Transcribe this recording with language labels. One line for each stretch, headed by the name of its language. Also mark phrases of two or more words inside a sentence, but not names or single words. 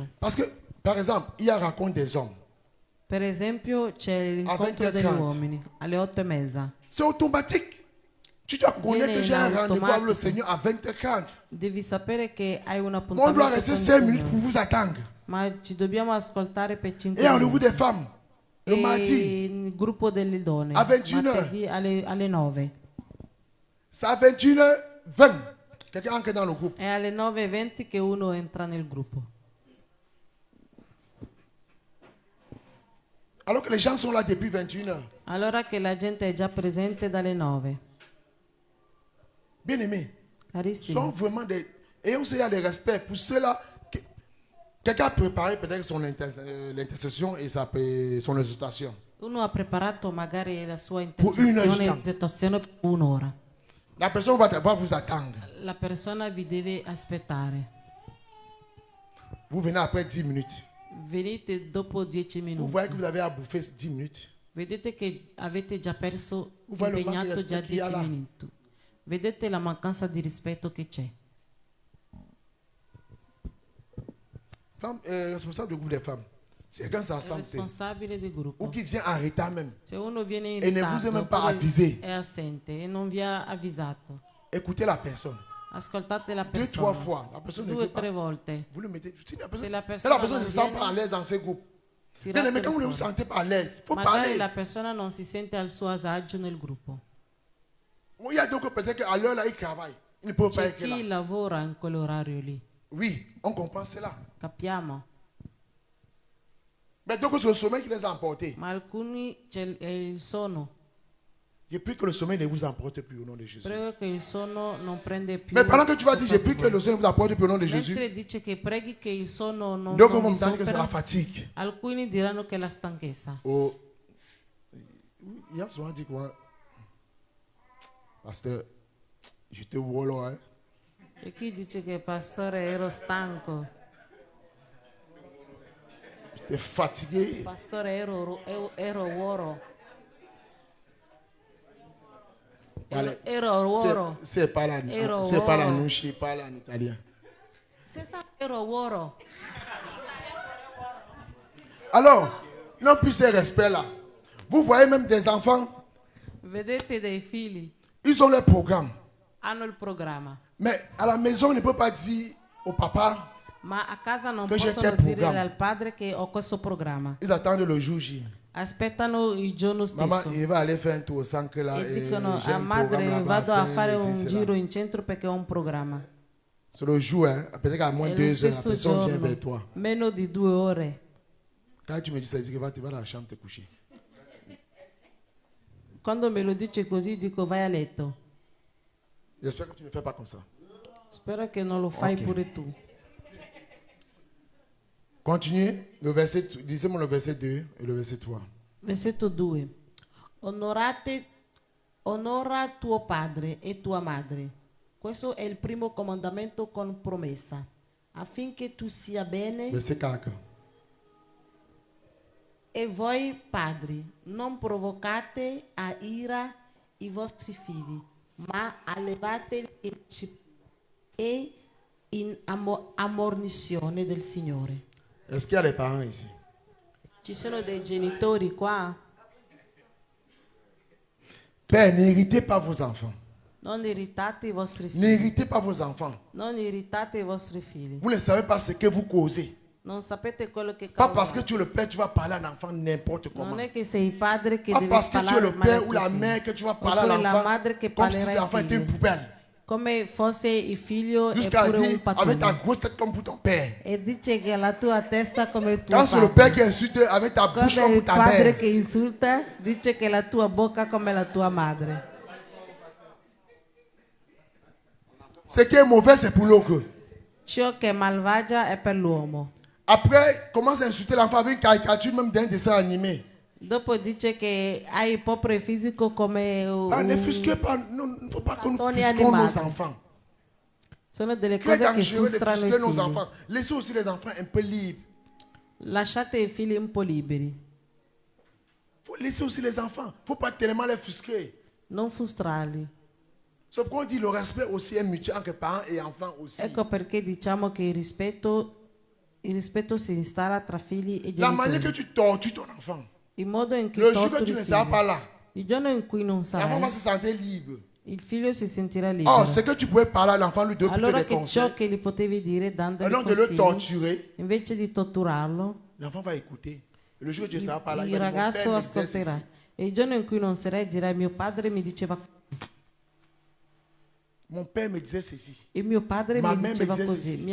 French: Parce que, par exemple, il y a raconte des hommes.
Italian: Per esempio c'è l'incontro degli 20:30. uomini alle 8:30.
French: C'est automatique. Tu dois connaître que j'ai un
Italian: Viene in
French: rendez-vous avec le
Italian: automatico.
French: Seigneur à 20h40.
Italian: Devi sapere che hai un
French: On doit
Italian: appuntamento
French: rester
Italian: con il
French: 5 minutes pour
Italian: Signore.
French: vous attendre.
Italian: Ma ci dobbiamo ascoltare per 5
French: Et un rendez-vous
Italian: minuti.
French: des femmes, le mardi,
Italian: E il gruppo delle donne
French: A 21
Italian: martedì alle 9.
French: c'est à 21h20. Quelqu'un entre dans le groupe.
Italian: È alle 9:20 che uno entra nel gruppo.
French: Alors que les gens sont là depuis 21h.
Italian: Allora che la gente è già presente dalle 9.
French: Bien aimés,
Italian: Carissimi,
French: sont vraiment des. Et on sait qu'il y a des respects pour ceux-là. Quelqu'un a préparé peut-être l'intercession et son exhortation.
Italian: uno ha preparato magari la sua
French: Pour une heure
Italian: intercessione di e tempo. esortazione per un'ora.
French: La personne va vous attendre.
Italian: La persona vi deve aspettare.
French: Vous venez après 10 minutes.
Italian: Venite dopo 10
French: Vous
Italian: minuti.
French: voyez que vous avez à bouffer 10 minutes.
Italian: Vedete che avete già perso, Vuoi lo impegnato manchi già rispetto chi ha 10 là? minuti. Vedete la mancanza di rispetto che c'è.
French: Femme, responsable du groupe des femmes. Si quelqu'un
Italian: Il
French: s'absente
Italian: responsabile del
French: ou
Italian: gruppo.
French: qui vient en retard même,
Italian: Se uno viene in
French: E ne vous
Italian: ritardo è
French: même pas
Italian: oppure
French: avvisé.
Italian: è assente e non vi ha avvisato,
French: écoutez la personne.
Italian: ascoltate la 2-3 persona.
French: fois, la personne ne
Italian: 2
French: veut
Italian: o
French: pas.
Italian: 3 volte.
French: Vous le mettez. Si la personne,
Italian: Se la si persona
French: la personne
Italian: non
French: ne se sent
Italian: viene,
French: pas à l'aise dans ces groupes. Bien
Italian: tiratelo
French: aimé, quand vous ne vous
Italian: fuori.
French: sentez pas à l'aise, il faut
Italian: Magari
French: parler.
Italian: la persona non si sente al suo agio nel gruppo.
French: Il y a d'autres peut-être qu'à l'heure là, ils travaillent. Ils ne peuvent pas
Italian: C'è
French: être
Italian: chi
French: là.
Italian: lavora in quell'orario lì,
French: Oui, on comprend cela.
Italian: capiamo.
French: Mais donc c'est le sommeil qui les a emportés.
Italian: Ma alcuni è il sonno.
French: Je prie que le sommeil ne vous emporte plus au nom de Jésus.
Italian: Prego che il sonno non prende più.
French: Mais pendant que tu vas dire, je
Italian: sopra
French: prie
Italian: di
French: que
Italian: voi.
French: le sommeil ne vous emporte plus au nom de Jésus.
Italian: Mentre dice che preghi che il sonno non,
French: Donc
Italian: non
French: on va
Italian: vi
French: me dire que c'est la
Italian: supera,
French: fatigue.
Italian: alcuni diranno che è la stanchezza.
French: Oh, il y a souvent dit quoi? Pasteur, j'étais wolo, hein.
Italian: E chi dice che pastore ero stanco,
French: J'étais fatigué.
Italian: pastore ero uoro,
French: Allez.
Italian: ero uoro,
French: C'est pas la
Italian: Ero
French: c'est pas la
Italian: woro.
French: nouche, parle en italien.
Italian: ero uoro.
French: Alors, non plus ces respects-là. Vous voyez même des enfants,
Italian: Vedete dei figli,
French: ils ont leur programme.
Italian: hanno il programma,
French: Mais à la maison, on ne peut pas dire au papa,
Italian: ma a casa non Che c'è possono che dire programma. al padre che ho questo programma.
French: ils attendent le jour J.
Italian: Aspettano il giorno
French: Maman,
Italian: stesso il
French: va aller faire un tour au centre là.
Italian: e
French: Et
Italian: dicono
French: j'ai
Italian: a
French: un
Italian: madre
French: programme
Italian: vado
French: là-bas
Italian: a fare
French: faire,
Italian: un
French: ici,
Italian: giro
French: là.
Italian: in centro perché ho un programma.
French: C'est le jour, hein. Peut-être qu'à moins
Italian: È
French: 2
Italian: lo
French: heures, la
Italian: stesso
French: personne vient vers
Italian: giorno,
French: toi.
Italian: meno di 2 ore.
French: Quand tu me dis ça, je dis que tu vas dans la chambre te coucher.
Italian: Quando me lo dice così dico vai a letto.
French: J'espère que tu ne fais pas comme ça.
Italian: Spero che non lo fai
French: Ok.
Italian: pure tu.
French: Continuez. Le verset, lisez-moi le verset 2 et le verset 3.
Italian: Versetto 2. Onora tuo padre e tua madre. Questo è il primo comandamento con promessa, affinché tu sia bene.
French: Verset 4.
Italian: E voi padri, non provocate a ira i vostri figli, ma allevateli in disciplina e in ammonizione del Signore.
French: Est-ce qu'il y a des parents ici?
Italian: Ci sono dei genitori qua?
French: Père, n'irritez pas vos enfants.
Italian: Non irritate i vostri figli.
French: N'irritez pas vos enfants.
Italian: Non irritate i vostri figli.
French: Vous ne savez pas ce que vous causez.
Italian: Non sapete quello che
French: Pas parce que
Italian: causa.
French: tu es le père, tu vas parler à l'enfant n'importe comment.
Italian: Non è che sei il padre che
French: Pas
Italian: devi
French: parce que tu es
Italian: parlare
French: le
Italian: male
French: père
Italian: ai
French: ou la
Italian: tuoi
French: mère
Italian: figli.
French: que tu vas parler à
Italian: Oppure la
French: l'enfant
Italian: madre che
French: comme si
Italian: parlerà ai
French: l'enfant était une
Italian: figli.
French: poubelle.
Italian: Come fosse il figlio
French: Jusqu'à
Italian: eppure un
French: dire avec ta
Italian: patone.
French: grosse tête comme pour ton père.
Italian: E dice che la tua testa come il tuo
French: Quand c'est le
Italian: padre.
French: père qui insulte avec ta bouche
Italian: Quando è
French: comme
Italian: il
French: pour ta
Italian: padre
French: mère.
Italian: che insulta, dice che la tua bocca come la tua madre.
French: Ce qui est mauvais, c'est pour l'autre.
Italian: Ciò che è malvagia è per l'uomo.
French: Après, commence à insulter l'enfant avec une caricature même d'un dessin animé.
Italian: Dopo dice che hai proprio il fisico come
French: Ah, ne
Italian: un...
French: frusquez pas. Non, il ne faut pas que nous
Italian: Cartoni
French: frusquons nos
Italian: animati.
French: enfants.
Italian: Sono delle
French: Très
Italian: cose che
French: dangereux de
Italian: frustrano i
French: frustrer nos
Italian: figli.
French: enfants. Laissez aussi les enfants un peu libres.
Italian: Lasciate i figli un po' liberi.
French: Il faut laisser aussi les enfants. Il ne faut pas tellement les frustrer.
Italian: Non frustrarli.
French: C'est pourquoi on dit le respect aussi est mutuel entre parents et enfants aussi.
Italian: Ecco perché diciamo che il rispetto si installa tra figli e
French: La manière que
Italian: genitori.
French: tu tortures ton enfant,
Italian: Il modo in cui
French: le jour que
Italian: torturi
French: tu
Italian: il
French: ne seras pas
Italian: figlio.
French: là,
Italian: Il giorno in cui non
French: l'enfant va
Italian: sarai,
French: se sentir libre.
Italian: il figlio si sentirà
French: Oh,
Italian: libero.
French: c'est que tu pouvais parler à l'enfant, lui donner plutôt
Italian: Allora
French: des
Italian: che ciò
French: conseils.
Italian: che gli potevi dire
French: Au
Italian: dandogli
French: lieu de le
Italian: consigli,
French: torturer,
Italian: invece di torturarlo,
French: l'enfant va écouter. Et le jour où tu ne seras pas là,
Italian: il
French: il va dire, mon
Italian: ragazzo
French: père m'exerce
Italian: ascolterà.
French: ici.
Italian: E il giorno in cui non sarai dirai mio padre mi diceva
French: Mon père me disait ceci.
Italian: e mio padre Ma mi
French: me
Italian: diceva
French: disait
Italian: così,
French: ceci.